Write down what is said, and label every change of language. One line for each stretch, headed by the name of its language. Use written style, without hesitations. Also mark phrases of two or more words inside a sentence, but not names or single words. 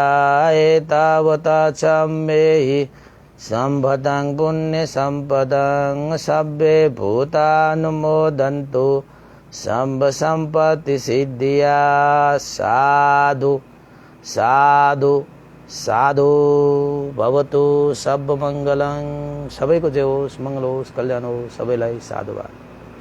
Pali: एतावता चम्मेहि सम्पदं पुण्यसम्पदं सब्बे भूतानुमोदन्तु सम्ब सम्पत्ति सिद्धिया।
Sanskrit: साधु साधु साधु भवतु सर्वमङ्गलं।
Nepali: सबैको जय होस्, मङ्गल होस्, कल्याण होस्, सबैलाई साधुवाद।